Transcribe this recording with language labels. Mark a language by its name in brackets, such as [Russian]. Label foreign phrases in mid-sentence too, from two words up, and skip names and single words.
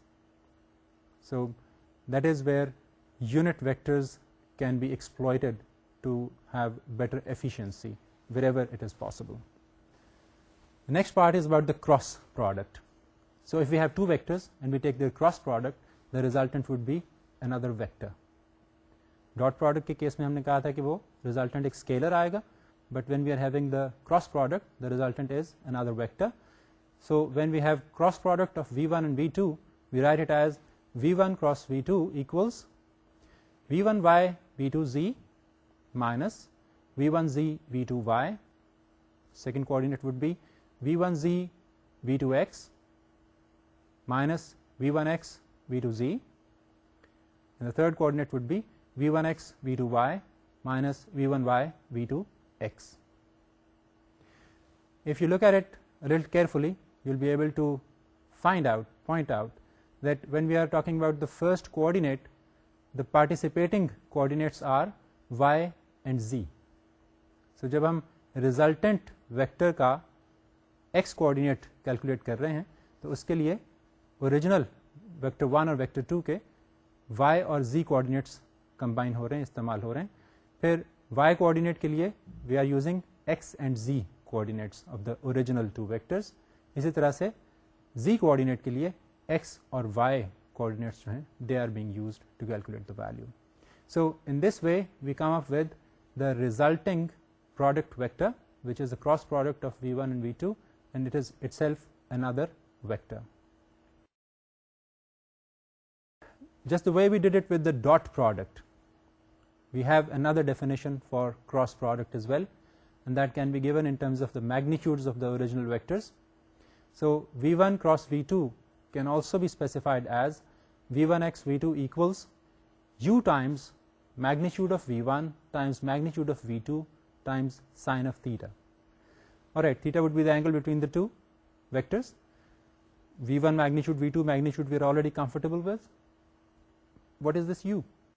[English] So that is where unit vectors can be exploited to have better efficiency wherever it is possible. The next part is about the cross product. So if we have two vectors and we take their cross product, the resultant would be another vector. Dot product [Hindi] के केस में हमने कहा था कि वो resultant एक scalar आएगा, [English] but when we are having the cross product, the resultant is another vector. So when we have cross product of v1 and v2, we write it as v1 cross v2 equals v1y v2z minus v1z v2y. Second coordinate would be v1z v2x minus v1x v2z, and the third coordinate would be v1x v2y minus v1y v2x. If you look at it a little carefully, you will be able to point out that when we are talking about the first coordinate, the participating coordinates are y and z. [Hindi] So जब हम [English] resultant vector [Hindi] का [English] x coordinate calculate [Hindi] कर रहे हैं, तो उसके लिए [English] original vector 1 [Hindi] और [English] vector 2 [Hindi] के y और [English] z coordinates combine [Hindi] हो रहे हैं, इस्तेमाल हो रहे हैं. फिर y coordinate के लिए [English] we are using x and z coordinates of the original two vectors. [Hindi] इसी तरह से [English] z coordinate [Hindi] के लिए x और [English] y coordinates [Hindi] जो हैं, [English] they are being used to calculate the value. So in this way we come up with the resulting product vector, which is the cross product of v1 and v2, and it is itself another vector. Just the way we did it with the dot product, we have another definition for cross product as well, and that can be given in terms of the magnitudes of the original vectors. So v1 cross v2 can also be specified as v1x v2 equals u times magnitude of v1 times magnitude of v2 times sine of theta. Alright, theta would be the angle between the two vectors. v1 magnitude, v2 magnitude we are already comfortable with. What is this u?